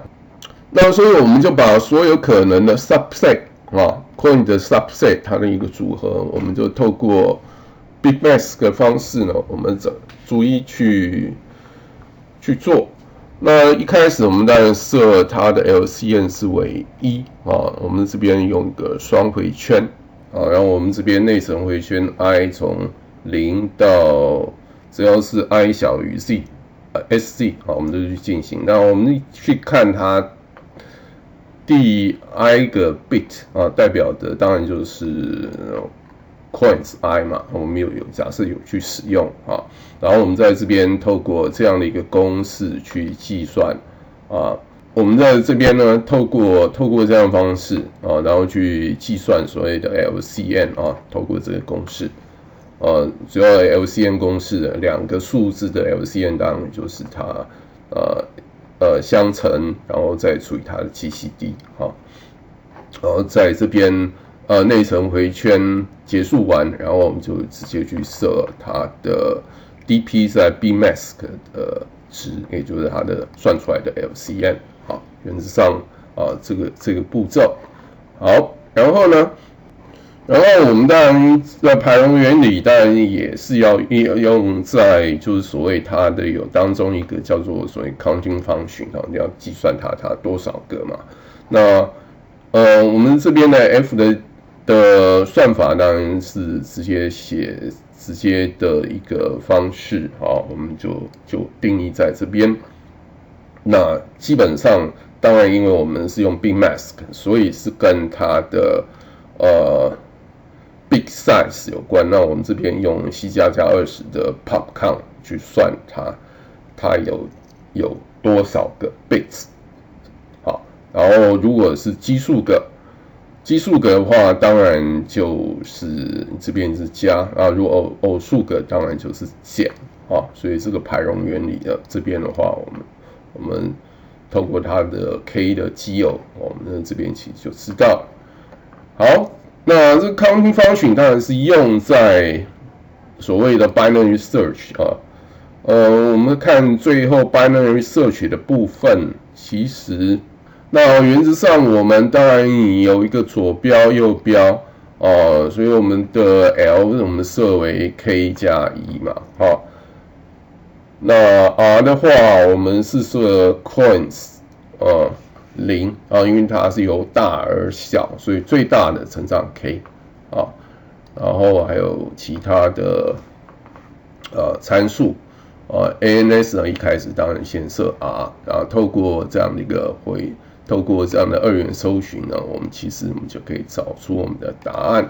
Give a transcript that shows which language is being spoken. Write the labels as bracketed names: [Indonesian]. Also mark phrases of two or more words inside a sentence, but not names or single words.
[Chinese] 那所以我們就把所有可能的 subset 啊 coin 的 subset 它的一個組合，我們就透過 [English] Big Mask [Chinese] 的方式呢，我們逐一去做。那一開始我們當然設它的 LCN 是為1啊，我們這邊用個雙回圈啊，然後我們這邊內層回圈 I 從0到只要是 I 小於 SZ 好，我們就去進行。那我們去看它第 I 個 bit 啊，代表的當然就是 coins I 嘛，我們假設有去使用啊。然后我們在這邊透過這樣的一個公式去計算啊，我們在這邊呢透過這樣的方式啊，然後去計算所謂的 LCN 啊，透過這個公式。主要 LCN 公式的2個數字的 LCN 當然就是它相乘，然後再除以它的 GCD 哈，然後在這邊內層回圈結束完，然後我們就直接去設它的 DP 在 [English] Big Mask [Chinese] 的值，也就是它的算出來的 LCN 好，原則上這個步驟好，然後我們當然在排容原理，當然也是要用在就是所謂它的有當中一個叫做所謂 [English] counting function [Chinese] 你要計算它多少個嘛。那我們這邊的 F 的算法當然是直接的一個方式啊，我們就定義在這邊。那基本上當然因為我們是用 [English] Big Mask， [Chinese] 所以是跟它的 [English] Big size [Chinese] 有關，那我們這邊用 C++20 的 [English] pop count [Chinese] 去算它有多少個 bits，好，然後如果是奇數個的話，當然就是這邊是加啊，如果偶數個當然就是減啊，所以這個排容原理的這邊的話，我們透過它的 k 的奇偶，我們這邊其實就知道。好。那這個 [English] counting function [Chinese] 當然是用在所謂的 [English] binary search [Chinese] 啊，我們看最後 [English] binary search [Chinese] 的部分，其實那原則上我們當然有一個左標右標所以我們的 L 我們設為 k 加1嘛，那 R 的話我們是設 coins 0因為它是由大而小，所以最大的乘上 k 然後還有其他的參數ANS 呢，一開始當然先設 R， 然後透過這樣的2元搜尋呢，我們就可以找出我們的答案。